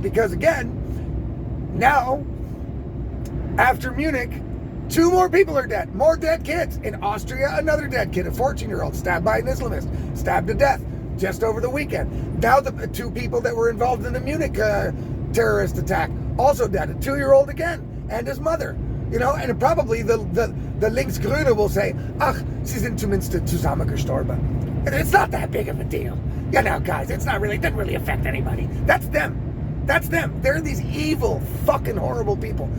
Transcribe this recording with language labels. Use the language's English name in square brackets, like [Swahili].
[English] Because again, now, after Munich, 2 more people are dead. More dead kids. In Austria, another dead kid, a 14-year-old, stabbed by an Islamist, stabbed to death just over the weekend. Now the 2 people that were involved in the Munich terrorist attack, also dead. A 2-year-old again, and his mother. And probably the Linksgrüne will say, [German] ach, sie sind zumindest zusammengestorben. [English] It's not that big of a deal. Guys, it doesn't really affect anybody. That's them. That's them. They're these evil, fucking horrible people.